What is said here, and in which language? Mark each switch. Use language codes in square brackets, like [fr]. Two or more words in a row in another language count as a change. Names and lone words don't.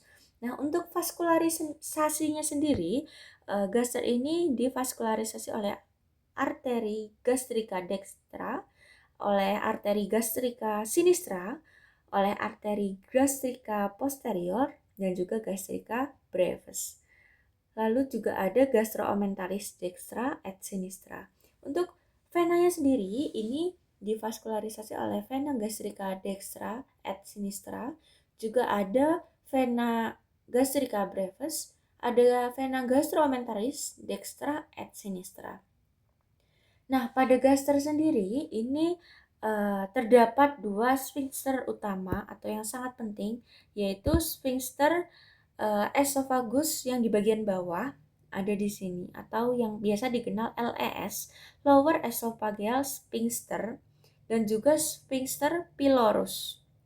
[id] Nah, untuk vaskularisasinya sendiri, gaster ini divaskularisasi oleh arteri gastrika dextra, oleh arteri gastrika sinistra, oleh arteri gastrika posterior, dan juga gastrika brevis. Lalu juga ada gastroomentarius [la] dextra et sinistra. [id] Untuk venanya sendiri ini divaskularisasi oleh vena gastrika [la] dextra et sinistra, [id] juga ada vena gastrika brevis, ada vena gastroomentarius [la] dextra et sinistra. [id] Nah, pada gaster sendiri ini terdapat 2 sphincter utama atau yang sangat penting, yaitu sphincter esophagus yang di bagian bawah ada di sini, atau yang biasa dikenal LES, [en] lower esophageal sphincter, [id] dan juga sphincter pylorus.